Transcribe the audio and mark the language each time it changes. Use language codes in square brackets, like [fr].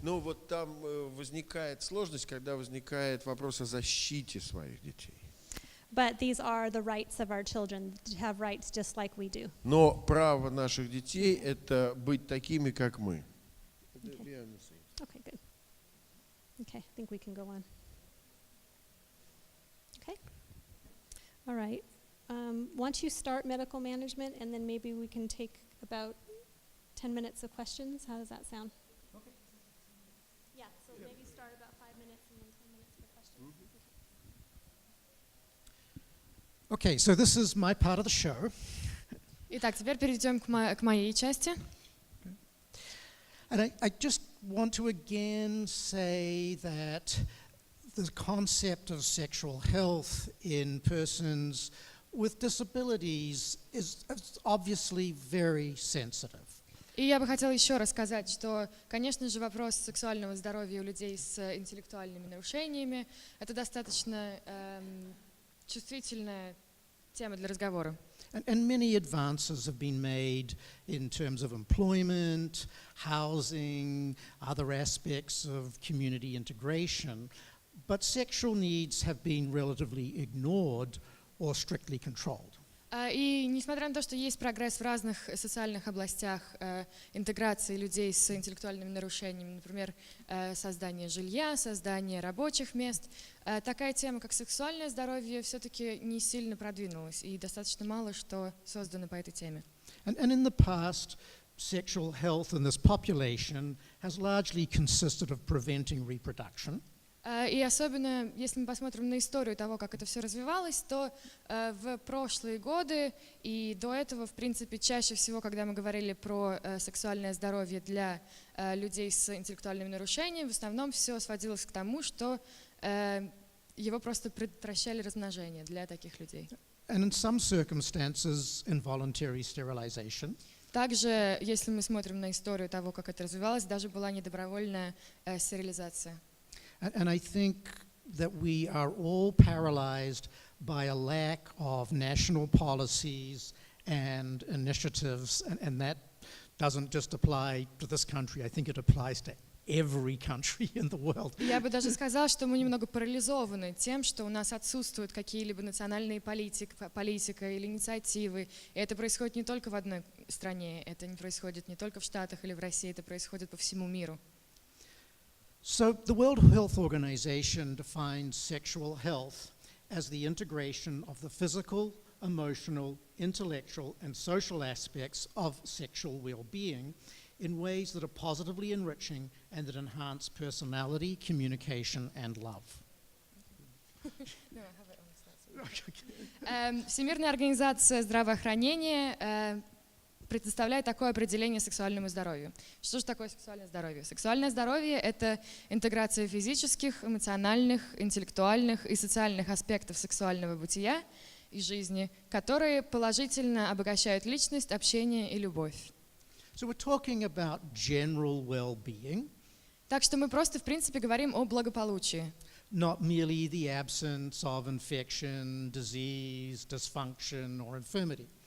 [ru] Но вот там возникает сложность, когда возникает вопрос о защите своих детей. [en] But these are the rights of our children, to have rights just like we do. [ru] Но право наших детей – это быть такими, как мы. [en] Okay, good. Okay, I think we can go on. Okay. All right. Why don't you start medical management, and then maybe we can take about 10 minutes of questions. How does that sound? Okay. Yeah, so maybe start about 5 minutes and then 10 minutes for questions. Okay, so this is my part of the show. [ru] Итак, теперь перейдем к моей части. [en] And I just want to again say that the concept of sexual health in persons with disabilities is obviously very sensitive. [ru] И я бы хотела еще раз сказать, что, конечно же, вопрос сексуального здоровья у людей с интеллектуальными нарушениями – это достаточно чувствительная тема для разговора. [en] And many advances have been made in terms of employment, housing, other aspects of community integration, but sexual needs have been relatively ignored or strictly controlled. [ru] И несмотря на то, что есть прогресс в разных социальных областях интеграции людей с интеллектуальными нарушениями, например, создание жилья, создание рабочих мест, такая тема, как сексуальное здоровье, все-таки не сильно продвинулась, и достаточно мало что создано по этой теме. [en] And in the past, sexual health in this population has largely consisted of preventing reproduction. [ru] И особенно, если мы посмотрим на историю того, как это все развивалось, то в прошлые годы и до этого, в принципе, чаще всего, когда мы говорили про сексуальное здоровье для людей с интеллектуальными нарушениями, в основном все сводилось к тому, что его просто предотвращали размножение для таких людей. [en] And in some circumstances, involuntary sterilization. [ru] Также, если мы смотрим на историю того, как это развивалось, даже была недобровольная стерилизация. [en] And I think that we are all paralyzed by a lack of national policies and initiatives, and that doesn't just apply to this country. I think it applies to every country in the world. [ru] Я бы даже сказала, что мы немного парализованы тем, что у нас отсутствуют какие-либо национальные политика или инициативы. И это происходит не только в одной стране, это не происходит не только в Штатах или в России, это происходит по всему миру. [en] So the World Health Organization defines sexual health as the integration of the physical, emotional, intellectual, and social aspects of sexual well-being in ways that are positively enriching and that enhance personality, communication, and love. [ru] Всемирная организация здравоохранения предоставляет такое определение сексуальному здоровью. Что же такое сексуальное здоровье? Сексуальное здоровье – это интеграция физических, эмоциональных, интеллектуальных и социальных аспектов сексуального бытия и жизни, которые положительно обогащают личность, общение и любовь. [en] So we're talking about general well-being. [ru] Так что мы просто, в принципе, говорим о благополучии. [en] Not merely the absence of infection, disease, dysfunction, or infirmity.